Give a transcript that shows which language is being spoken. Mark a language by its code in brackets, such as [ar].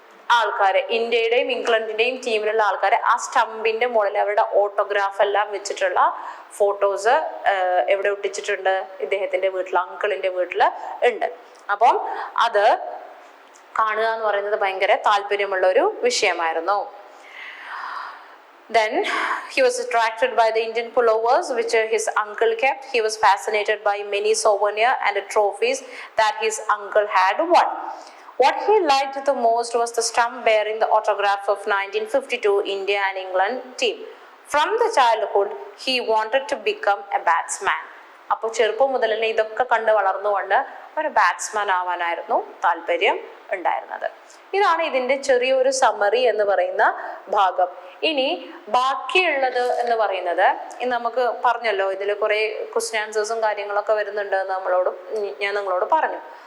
[ml] ആൾക്കാരെ, ഇന്ത്യയുടെയും ഇംഗ്ലണ്ടിന്റെയും ടീമിലുള്ള ആൾക്കാരെ ആ സ്റ്റമ്പിന്റെ മുകളിൽ അവരുടെ ഓട്ടോഗ്രാഫ് എല്ലാം വെച്ചിട്ടുള്ള ഫോട്ടോസ് എവിടെ ഒട്ടിച്ചിട്ടുണ്ട്? ഇദ്ദേഹത്തിന്റെ വീട്ടിൽ, അങ്കിളിന്റെ വീട്ടിൽ ഉണ്ട്. അപ്പം അത് കാണുക എന്ന് പറയുന്നത് ഭയങ്കര താല്പര്യമുള്ള ഒരു വിഷയമായിരുന്നു. [en] Then he was attracted by the Indian pullovers which his uncle kept. He was fascinated by many souvenirs and trophies that his uncle had won. What he liked the most was the stump bearing the autograph of 1952 India and England team. From the childhood, he wanted to become a batsman. [ml] അപ്പോൾ ചെറുപ്പം മുതൽ തന്നെ ഇതൊക്കെ കണ്ട് വളർന്നുകൊണ്ട് ഒരു batsman ആവാനായിരുന്നു താല്പര്യം ഉണ്ടായിരുന്നത്. ഇതാണ് ഇതിന്റെ ചെറിയൊരു സമ്മറി എന്ന് പറയുന്ന ഭാഗം. ഇനി ബാക്കിയുള്ളത് എന്ന് പറയുന്നത്, നമുക്ക് പറഞ്ഞല്ലോ ഇതിൽ കുറെ ക്വസ്റ്റ്യൻ ആൻസേഴ്സും കാര്യങ്ങളൊക്കെ വരുന്നുണ്ട് ഞാൻ നിങ്ങളോട് പറഞ്ഞു.